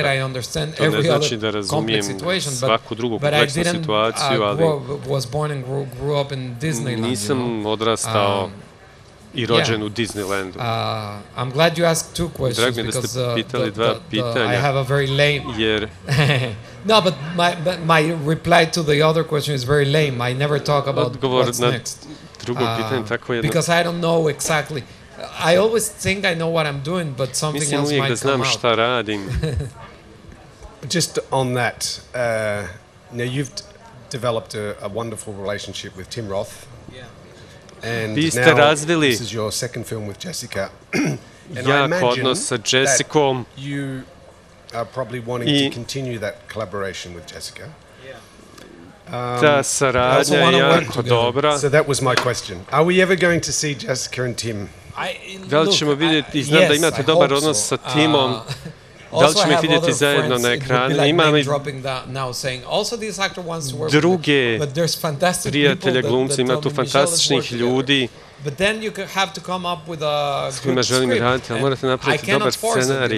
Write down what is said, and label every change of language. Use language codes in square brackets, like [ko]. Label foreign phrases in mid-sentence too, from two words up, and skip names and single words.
[bs] To ne znači da razumijem svaku drugu kompleksnu situaciju, ali nisam odrastao i rođen u Disneylandu. Drago mi je da ste pitali dva pitanja, jer... [en] No, but my reply to the other question is very lame. I never talk about what's next. [bs] Drugo pitanje tako jedno. [en] Because I don't know exactly. I always think I know what I'm doing, but something else might come out. [bs] Šta radim. [en] Just on that, now you've developed a wonderful relationship with Tim Roth. Yeah. And now this is your second film with Jessica. And I imagine that you are probably wanting to continue that collaboration with Jessica. [bs] Ta saradnja je jako dobra. [en] So that was my question. Are we ever going to see Jessica and Tim? [bs] Da li ćemo vidjeti, znam da imate dobar odnos sa Timom, da li ćemo ih vidjeti zajedno na ekranu? Imam i druge prijatelje glumci, ima tu fantastičnih ljudi s kojima želim raditi, ali morate napraviti dobar scenarij.